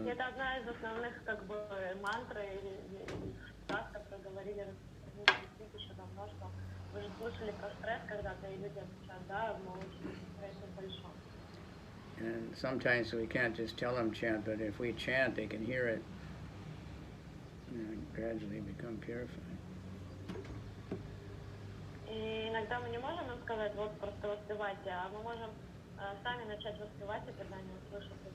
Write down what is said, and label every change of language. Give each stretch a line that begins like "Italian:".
Russian: Это одна из основных мантр или фраз, которые говорили еще давно, что вы же слышали про стресс когда-то, и люди отвечают, да, мы очень стрессе большом.
English: And sometimes we can't just tell them chant, but if we chant, they can hear it, gradually become purified.
Russian: И иногда мы не можем им сказать, вот просто воспевайте, а мы можем сами начать воспевать, и когда они услышат.